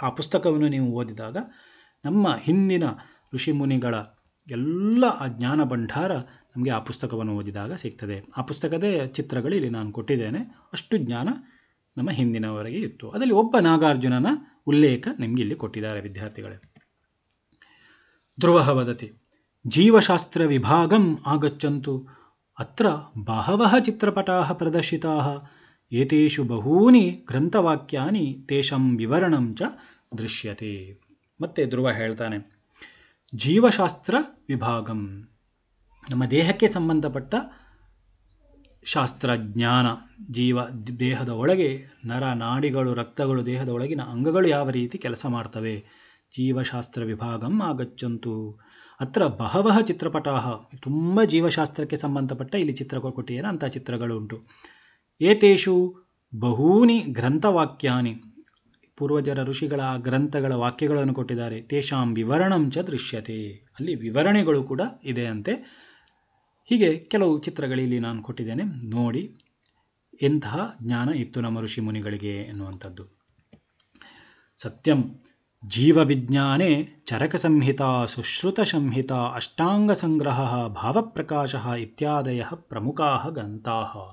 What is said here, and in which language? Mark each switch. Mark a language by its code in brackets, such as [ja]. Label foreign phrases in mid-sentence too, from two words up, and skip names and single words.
[kn] ಆ ಪುಸ್ತಕವನ್ನು ನೀವು ಓದಿದಾಗ ನಮ್ಮ ಹಿಂದಿನ ಋಷಿಮುನಿಗಳ ಎಲ್ಲ ಆ ಜ್ಞಾನ ಭಂಡಾರ ನಮಗೆ ಆ ಪುಸ್ತಕವನ್ನು ಓದಿದಾಗ ಸಿಗ್ತದೆ. ಆ ಪುಸ್ತಕದ ಚಿತ್ರಗಳು ಇಲ್ಲಿ ನಾನು ಕೊಟ್ಟಿದ್ದೇನೆ. ಅಷ್ಟು ಜ್ಞಾನ ನಮ್ಮ ಹಿಂದಿನವರೆಗೆ ಇತ್ತು. ಅದರಲ್ಲಿ ಒಬ್ಬ ನಾಗಾರ್ಜುನನ ಉಲ್ಲೇಖ ನಿಮಗೆ ಇಲ್ಲಿ ಕೊಟ್ಟಿದ್ದಾರೆ ವಿದ್ಯಾರ್ಥಿಗಳೇ. [sa] ಧ್ರುವ ವದತಿ ಜೀವಶಾಸ್ತ್ರ ವಿಭಾಗಂ ಆಗಚ್ಚಂತು ಅತ್ರ ಬಹವಃ ಚಿತ್ರಪಟಾಃ ಪ್ರದರ್ಶಿತಾಃ ಏತೇಷು ಬಹೂನಿ ಗ್ರಂಥವಾಕ್ಯಾನಿ ತೇಷಾಂ ವಿವರಣಂ ಚ ದೃಶ್ಯತೆ. [kn] ಮತ್ತೆ ಧ್ರುವ ಹೇಳ್ತಾನೆ, [sa] ಜೀವಶಾಸ್ತ್ರ ವಿಭಾಗಂ, [kn] ನಮ್ಮ ದೇಹಕ್ಕೆ ಸಂಬಂಧಪಟ್ಟ ಶಾಸ್ತ್ರಜ್ಞಾನ, ದೇಹದ ಒಳಗೆ ನರ ನಾಡಿಗಳು, ರಕ್ತಗಳು, ದೇಹದ ಒಳಗಿನ ಅಂಗಗಳು ಯಾವ ರೀತಿ ಕೆಲಸ ಮಾಡ್ತವೆ, [sa] ಜೀವಶಾಸ್ತ್ರ ವಿಭಾಗಂ ಆಗಚ್ಚಂತು. ಅತ್ರ ಬಹವಃ ಚಿತ್ರಪಟಾಃ, [kn] ತುಂಬ ಜೀವಶಾಸ್ತ್ರಕ್ಕೆ ಸಂಬಂಧಪಟ್ಟ ಇಲ್ಲಿ ಚಿತ್ರಗಳು ಕೊಟ್ಟಿದ್ದೇನೆ, ಅಂಥ ಚಿತ್ರಗಳು ಉಂಟು. [sa] ಏತೇಷು ಬಹೂನಿ ಗ್ರಂಥವಾಕ್ಯಾನಿ, [kn] ಪೂರ್ವಜರ ಋಷಿಗಳ ಗ್ರಂಥಗಳ ವಾಕ್ಯಗಳನ್ನು ಕೊಟ್ಟಿದ್ದಾರೆ. [sa] ತೇಷಾಂ ವಿವರಣಂ ಚ ದೃಶ್ಯತೆ, [kn] ಅಲ್ಲಿ ವಿವರಣೆಗಳು ಕೂಡ ಇದೆ ಅಂತೆ. ಹೀಗೆ ಕೆಲವು ಚಿತ್ರಗಳಲ್ಲಿ ನಾನು ಕೊಟ್ಟಿದ್ದೇನೆ, ನೋಡಿ ಎಂತಹ ಜ್ಞಾನ ಇತ್ತು ನಮ್ಮ ಋಷಿ ಮುನಿಗಳಿಗೆ ಎನ್ನುವಂಥದ್ದು. [sa] ಸತ್ಯಂ ಜೀವವಿಜ್ಞಾನೆ ಚರಕ ಸಂಹಿತಾ, ಸುಶ್ರುತ ಸಂಹಿತಾ, ಅಷ್ಟಾಂಗ ಸಂಗ್ರಹ, ಭಾವಪ್ರಕಾಶ ಇತ್ಯಾದಯ ಪ್ರಮುಖಾ ಗ್ರಂಥಾಃ.